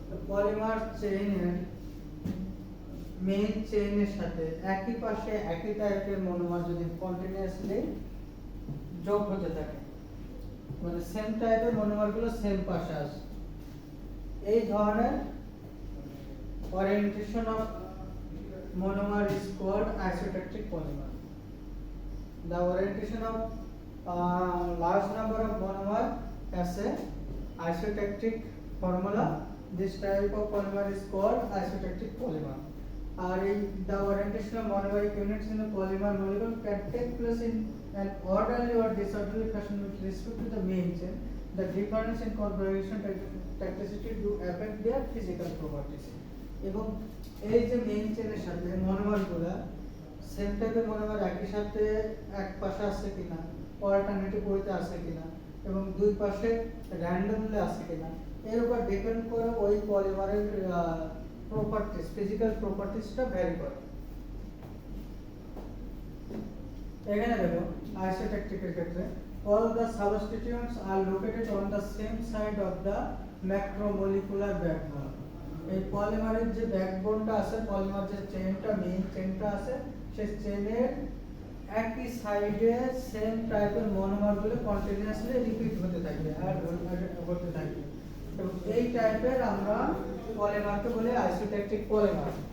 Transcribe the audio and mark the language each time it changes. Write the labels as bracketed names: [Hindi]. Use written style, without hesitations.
[Bangla] Polymer চেইনের main চেইনের সাথে একই পাশে একই টাইপের মনোমার যদি কন্টিনিউয়াসলি যোগ হতে থাকে, মানে সেম টাইপের মনোমারগুলো সেম পাশে আসে, এই ধরনের [English] orientation of monomer is called isotactic polymer. The orientation of large number of monomer has a isotactic formula. This type of polymer is called isotactic polymer. The orientation of monomeric units in the polymer molecule can take place in an orderly or disorderly fashion with respect to the main chain. The difference in configuration tacticity do affect their physical properties. [Bangla] এবং এই যে main চেনের সাথে মনোমারগুলো same টাইপের monomer একই সাথে এক পাশে আছে কিনা, অল্টারনেটিভ ওয়েতে আছে কিনা, এবং দুই পাশে র্যান্ডমলি আছে কিনা, এর উপর ডিপেন্ড করে ওই পলিমারের প্রপার্টিজ, ফিজিক্যাল প্রপার্টিজটা ভ্যারি করে। এখানে দেখো আইসোট্যাকটিকের ক্ষেত্রে [English] all the substituents are located on the same side of the macromolecular backbone। [Bangla] এই পলিমারের যে ব্যাকবোনটা আছে, পলিমার যে চেইনটা, মেইন চেইনটা আছে, সেই চেইনের একই সাইডে সেম টাইপের মনোমারগুলো কন্টিনিউয়াসলি রিপিট হতে থাকবে, অ্যাড হতে থাকবে, এবং এই টাইপের আমরা পলিমারকে বলি আইসোট্যাকটিক পলিমার।